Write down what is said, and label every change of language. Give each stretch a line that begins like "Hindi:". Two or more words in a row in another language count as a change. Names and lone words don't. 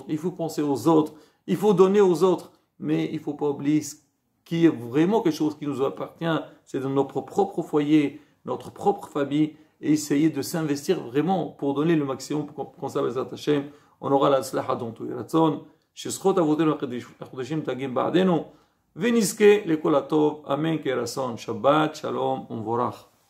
French: Il faut penser aux autres. Il faut donner aux autres. Mais il ne faut pas oublier ce qui est vraiment quelque chose qui nous appartient. C'est dans notre propre foyer, notre propre famille. Et essayer de s'investir vraiment pour donner le maximum pour qu'on s'abaisse Hashem. On aura la slaha dans tout.
Hebrew: שזכות אבותינו הקדושים תגים בעדנו ונזכה לכל הטוב, אמן כן רצון. שבת שלום ומבורך.